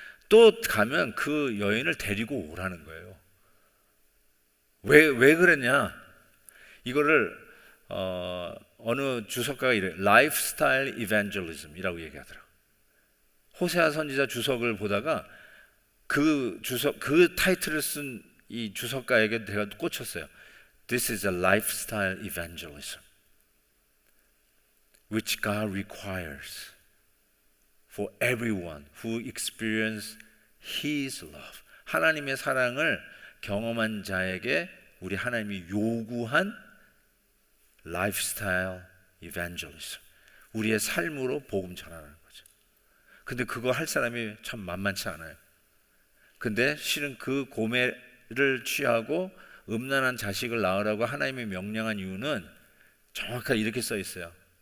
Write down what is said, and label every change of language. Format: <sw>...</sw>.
<ko>또 가면 그 여인을 데리고 오라는 거예요. 왜 그랬냐? 이거를 어느 주석가가 이래 라이프스타일 이벤젤리즘이라고 얘기하더라. 호세아 선지자 주석을 보다가 그 타이틀을 쓴 이 주석가에게 제가 꽂혔어요.</ko> <en>This is a lifestyle evangelism, which God requires for everyone who experience His love.</en> <ko>하나님의 사랑을 경험한 자에게 우리 하나님이 요구한 lifestyle evangelism. 우리의 삶으로 복음 전하는 거죠. 근데 그거 할 사람이 참 만만치 않아요. 근데 실은 그 고매를 취하고 음란한 자식을 낳으라고 하나님이 명령한 이유는 정확하게 이렇게 써 있어요.</ko>